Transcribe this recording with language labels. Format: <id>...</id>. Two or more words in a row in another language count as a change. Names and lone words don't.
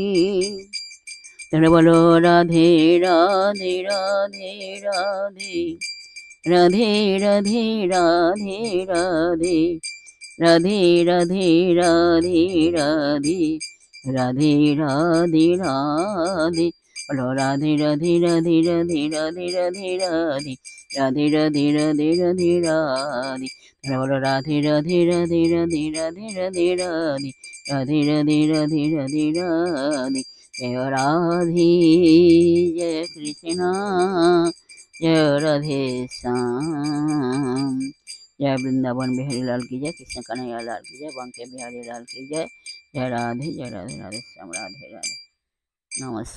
<bn>তোমরা বলো রাধে রাধে রাধে রাধে, রাধে রাধে রাধে রাধে, রাধে রাধে রাধে রাধে, রাধে রাধে রাধে। বলো রাধে রাধে রাধে রাধে রাধে রাধে রাধে, রাধে রাধে রাধে রাধে রাধে। বলো রাধে রাধে রাধে রাধে রাধে রাধে রাধে, রাধে রাধে রাধে রাধে রাধে।</bn> <hi>जय राधे जय कृष्णा, जय राधे श्याम। जय वृंदावन बिहारी लाल की जय, कृष्ण कन्हैया लाल की जय, बांके बिहारी लाल की जय। जय राधे राधे, राधे श्याम राधे राधे।</hi>